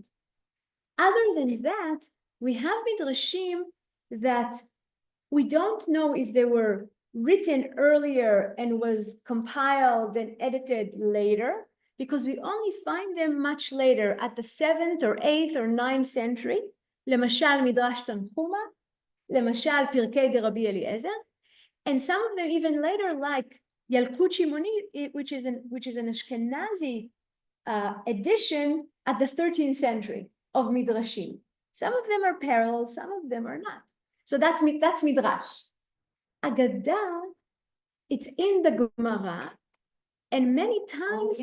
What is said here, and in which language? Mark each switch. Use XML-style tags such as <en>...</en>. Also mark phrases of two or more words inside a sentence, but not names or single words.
<en>Other than that, we have Midrashim that we don't know if they were written earlier and was compiled and edited later, because we only find them much later at the 7th or 8th or 9th century.</en> <he>למשל מדרש תנחומא, למשל פרקי דרבי אליעזר,</he> <en>and some of them even later, like Yalkut Shimoni, which is an Ashkenazi edition at the 13th century of Midrashim. Some of them are parallel, some of them are not. So that's Midrash. Agadah, it's in the Gemara, and many times</en>